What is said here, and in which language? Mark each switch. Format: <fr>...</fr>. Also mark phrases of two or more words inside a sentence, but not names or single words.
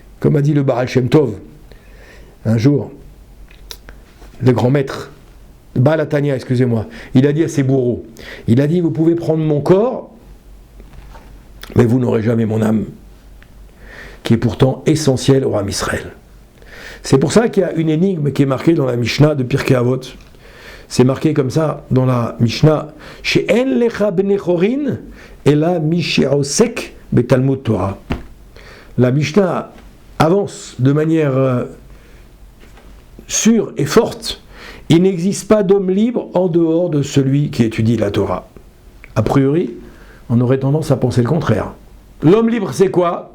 <fr>Comme a dit le Baal Shem Tov, un jour, le grand maître, Baal Atania, excusez-moi, il a dit à ses bourreaux, il a dit, vous pouvez prendre mon corps, mais vous n'aurez jamais mon âme, qui est pourtant essentielle au</fr> <he>עם ישראל.</he> <fr>C'est pour ça qu'il y a une énigme qui est marquée dans la Mishnah de Pirkei Avot. C'est marqué comme ça dans la Mishnah,</fr> <he>שאין לך בני חורין, אלא מי שעוסק בתלמוד תורה.</he> <fr>La Mishnah avance de manière sûre et forte. Il n'existe pas d'homme libre en dehors de celui qui étudie la Torah. A priori, on aurait tendance à penser le contraire. L'homme libre, c'est quoi?</fr>